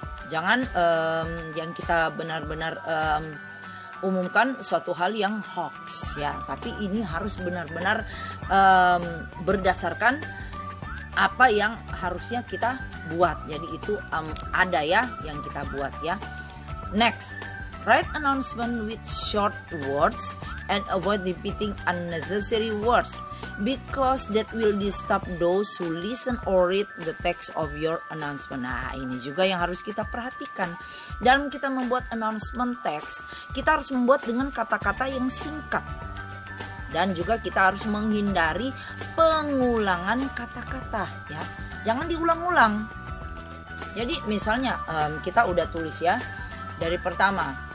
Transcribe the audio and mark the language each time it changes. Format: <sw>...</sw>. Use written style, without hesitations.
<id>Jangan yang kita benar-benar umumkan suatu hal yang hoax ya, tapi ini harus benar-benar berdasarkan apa yang harusnya kita buat. Jadi itu ada ya yang kita buat ya.</id> <en>Next, write announcement with short words and avoid repeating unnecessary words because that will disturb those who listen or read the text of your announcement.</en> <id>Nah, ini juga yang harus kita perhatikan. Dalam kita membuat announcement text, kita harus membuat dengan kata-kata yang singkat. Dan juga kita harus menghindari pengulangan kata-kata ya. Jangan diulang-ulang. Jadi misalnya kita udah tulis ya dari pertama.</id>